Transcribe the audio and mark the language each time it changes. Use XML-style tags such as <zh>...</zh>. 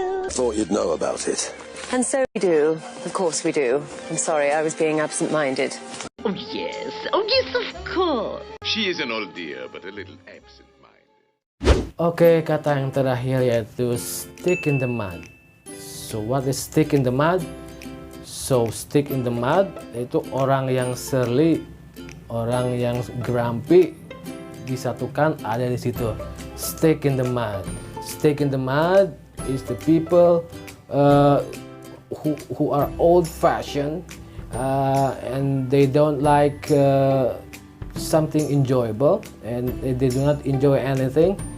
<en>Thought you'd know about it. And so we do. Of course we do. I'm sorry, I was being absent-minded. Oh yes, of course. She is an old dear, but a little absent-minded.</en> <id>Oke, kata yang terakhir yaitu stick in the mud.</id> <en>So what is stick in the mud?</en> <id>So stick in the mud itu orang yang surly, orang yang grumpy, disatukan ada di situ.</id> <en>Stick in the mud. Stick in the mud is the people who are old-fashioned and they don't like something enjoyable, and they do not enjoy anything.</en>